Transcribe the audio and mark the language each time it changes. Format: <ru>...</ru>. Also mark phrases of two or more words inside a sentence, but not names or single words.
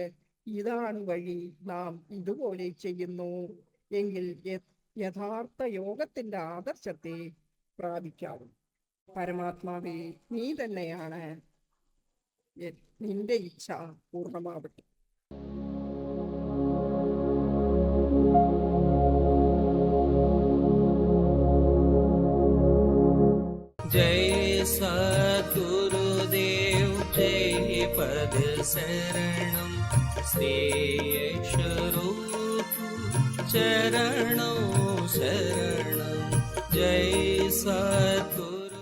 <ml>ഇതാണ് വഴി. നാം ഇതുപോലെ ചെയ്യുന്നു എങ്കിൽ യഥാർത്ഥ യോഗത്തിന്റെ ആദർശത്തെ പ്രാപിക്കാവും. പരമാത്മാവേ, നീ തന്നെയാണ്, നിന്റെ ഇച്ഛ പൂർണ്ണമാവട്ടെ.</ml> <sa>जय सद्गुरुदेव जय पद शरणं श्री स्वरूप चरणों शरणं जय सद्गुरु।</sa>